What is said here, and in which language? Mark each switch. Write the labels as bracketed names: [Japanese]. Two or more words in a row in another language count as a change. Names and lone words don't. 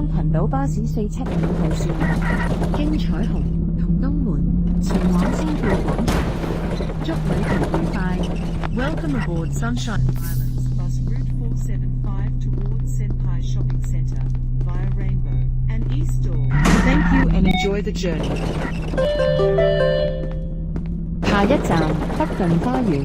[Cantonese] 島巴士475號線，經彩虹同東門前往支票廣場。祝旅途愉快。 [English] Welcome aboard Sunshine Islands bus route 475 towards Senpai Shopping Center via Rainbow and East Door. Thank you and enjoy the journey. [Cantonese] 下一站北頓花園。